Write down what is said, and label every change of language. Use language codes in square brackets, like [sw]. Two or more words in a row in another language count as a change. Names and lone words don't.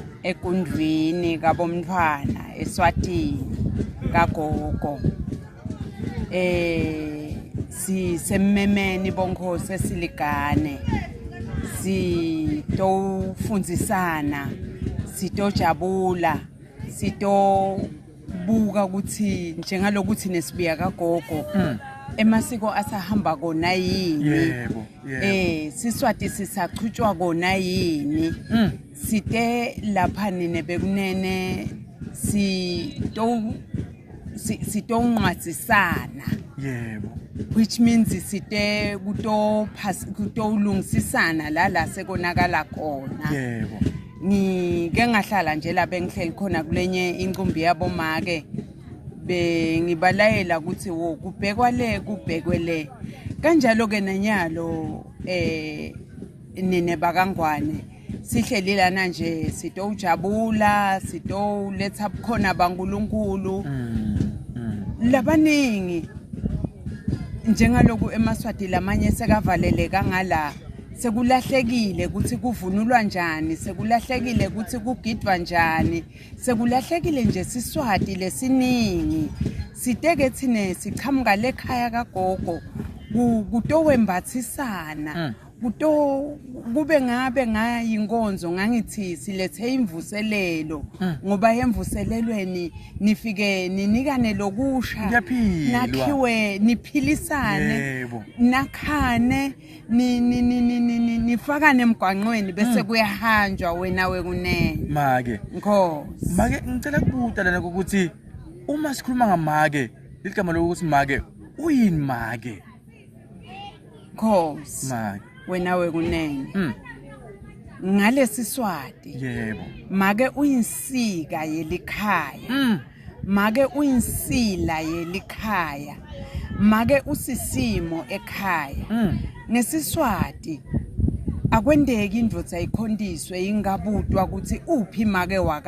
[ss] ekundwini kabomntwana eSwatini kagogo sisemmemeni bonkhosi esiligane sitofundzisana sitojabula sitobuka ukuthi njengalokuthi nesibiya kagogo emasiko asahamba kona yini yebo Siswati sisachutshwa kona yini site lapha nene bekunene sitongqazisana yebo [en] which means [ss] site kutolungisisana la sekonakala khona yebo ngike ngahlala nje la bengihleli khona kulenye incumbi yabomake bengibalayela ukuthi wo kubhekwa le kubhekwe le kanjalo ke nenyalo nene bakangwane sihleli lana nje sitojabula sitoletha khona baNkulunkulu labaningi njengaloku eMaswati lamanye sekavaleleka ngala sekulahlekile ukuthi kuvunulwa njani sekulahlekile ukuthi kugidwa njani sekulahlekile nje siswati lesiningi siteke thine sichamuka lekhaya kagogo kutowembathisana kube ngabe ngayinkonzo ngangithi silethe imvuselelo ngoba yemvuselelweni nifike ninikane lokusha nakhiwe niphilisane nakhane nifakane emgwaqweni bese kuyahanjwa wena wekunene make Nkosi make ngicela kubuta lana ukuthi uma sikhuluma ngamake ligama lokuthi make uyini make Nkosi make wena wekunene ngalesi Swati yebo make uyinsika yelikhaya make uyinsila yelikhaya make usisimo ekhaya ngesiswati akwendeki indvodza ayikhondiswe ingabutwa ukuthi uphi make